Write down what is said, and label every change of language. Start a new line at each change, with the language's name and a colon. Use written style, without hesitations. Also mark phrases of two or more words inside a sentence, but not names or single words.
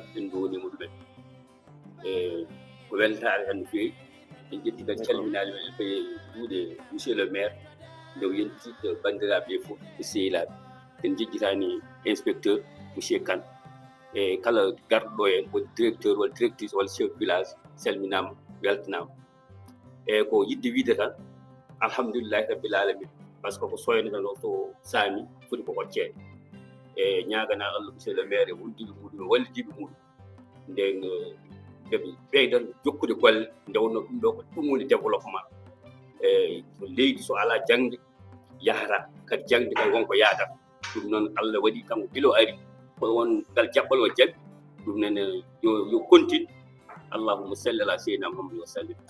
Fula: en donimo ɗumen e ko weltare tan no fewi en jetti kadi calminali men e juuɗe
French: monsieur le maire
Fula: nde yentiɗo bandiraɓe fof e sehilaɓe en jejjitani
French: inspecteur monsieur
Fula: Kane e kala garɗo en woni directeur walla directrice walla
French: chef village
Fula: salminama weltanama e ko yidde wiide tan
Arabic: الحمد لله رب العالمين
French: par ce
Fula: que ko soyno tan o to saami foti ko hoccede e ñagana Allah
French: monsieur le maire
Fula: e wondiɓe muɗum e wallidiɓe muɗum nden ɓeɓe ɓeydan jokkude golle nde wonno ɗum ɗo ko ɗum woni développement e leydi so ala jangde yahata kadi jangde kadi wonko yadata ɗum noon Allah waɗi kanko bilo ari ko won ngal jaɓɓal o jaɓi ɗum nene yo continue
Arabic: اللهم صل على سيدنا محمد وسلم